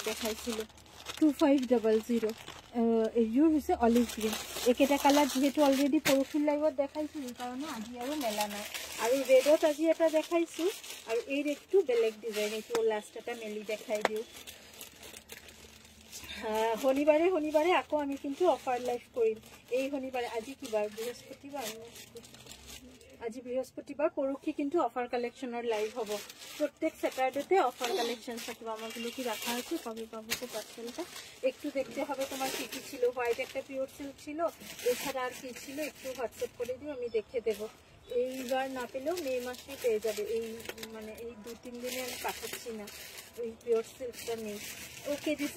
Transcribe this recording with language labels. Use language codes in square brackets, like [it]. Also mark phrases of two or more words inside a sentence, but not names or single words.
[as] 2500 এজুৰ হৈছে [en] olive green [as] একেটা কালাৰ যেহেতু অলৰেডি পৰখিৰ লাইভত দেখাইছিলো কাৰণে আজি আৰু মেলা নাই আৰু ৰেডত আজি এটা দেখাইছো আৰু এই ৰেডটো বেলেগ ডিজাইন এটো লাষ্ট এটা মেলি দেখাই দিও শনিবাৰে আকৌ আমি কিন্তু [en] offer live [as] কৰিম এই শনিবাৰে আজি কি বাৰ বৃহস্পতিবাৰ আজি বৃহস্পতিবাৰ পৰখি কিন্তু [en] offer collection [as] লাইভ হ'ব প্রত্যেক স্যাটারডেতে [en] offer collection [as] থাকিব [bn] আমাগুলো কি রাখা আছে কবে পাবো তো পার্সেলটা একটু দেখতে হবে তোমার কি কি ছিল হোয়াইট একটা [en] pure silk [bn] ছিল এছাড়া আর কি ছিল একটু হোয়াটসঅ্যাপ করে দিও আমি দেখে দেব এইবার না পেলেও মে মাসে পেয়ে যাবে এই মানে এই 2-3 দিনে আমি পাঠাচ্ছি না ওই [en] pure silk [bn] নেই [en] okay this